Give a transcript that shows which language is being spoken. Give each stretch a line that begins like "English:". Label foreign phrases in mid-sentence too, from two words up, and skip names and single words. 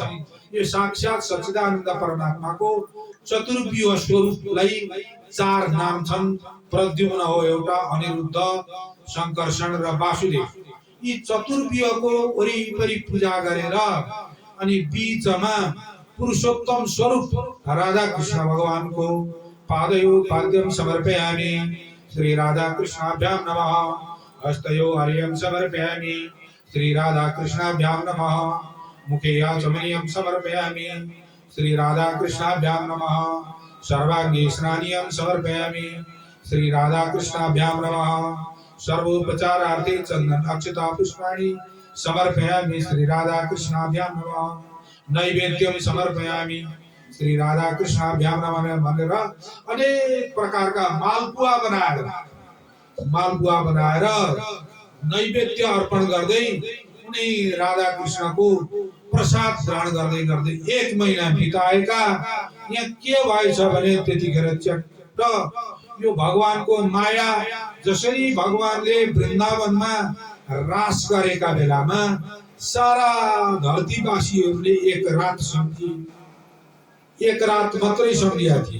Nepali: यो साक्षात सच्चिदानन्द परमात्माको चतुर्व्यूह स्वरूपलाई 4 नाम छन्। प्रद्युम्न हो एउटा, अनिरुद्ध, संकर्षण र वासुदेव। यी चतुर्व्यूहको वरिपरि पूजा गरेर अनि बीचमा पुरुषोत्तम स्वरूप राधा कृष्ण भगवानको
Sanskrit: पादयो पाद्यम समर्पयामि। श्री राधा कृष्णाभ्याम नमः। हस्तयो अर्घ्यं समर्पयामि। श्री राधा कृष्णाभ्याम नमः। मुखे आचमनीयं समर्पयामि। श्री राधा कृष्णाभ्याम नमः। सर्वांगे स्नानीयं समर्पयामि। श्री राधा कृष्णाभ्याम नमः। सर्वोपचारार्थे चंदन अक्षता पुष्पाणि समर्पयामि श्री राधा कृष्णाभ्यां नमः। नैवेद्यम समर्पयामि श्री राधा कृष्णाभ्यां नमः
Nepali: भनेर अनेक प्रकारका मालपुआ बनाएर नैवेद्य अर्पण गर्दै उनी राधा कृष्णको प्रसाद ग्रहण गर्दै गर्दै 1 महिना बिताएका। यहाँ के भएछ भने त्यतिखेर च्याट्ट यो भगवानको माया, जसरी भगवानले वृन्दावनमा रास गरेका बेलामा सारा धरतीवासीहरूले एक रात मात्रै सम्झिया थिए।